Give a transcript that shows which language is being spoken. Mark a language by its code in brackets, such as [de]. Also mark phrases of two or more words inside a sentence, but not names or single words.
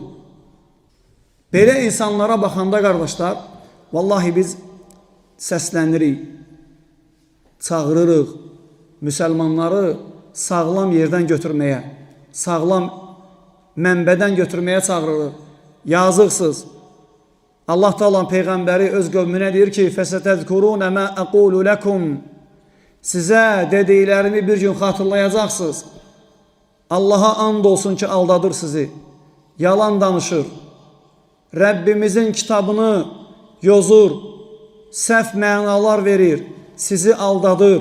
[az] Belə insanlara baxanda qardaşlar, vallahi biz səslənirik, çağırırıq müsəlmanları sağlam yerdən götürməyə, sağlam mənbədən götürməyə çağırırıq. Yazıqsız. Allah Taala'nın Peyğəmbəri öz qövmünə deyir ki, [ar] فَسَتَذْكُرُونَ مَا أَقُولُ لَكُمْ [az] Sizə dediklərimi bir gün xatırlayacaqsınız. Allaha and olsun ki, aldadır sizi. Yalan danışır. Rəbbimizin kitabını yozur. Səhv mənalar verir. Sizi aldadır.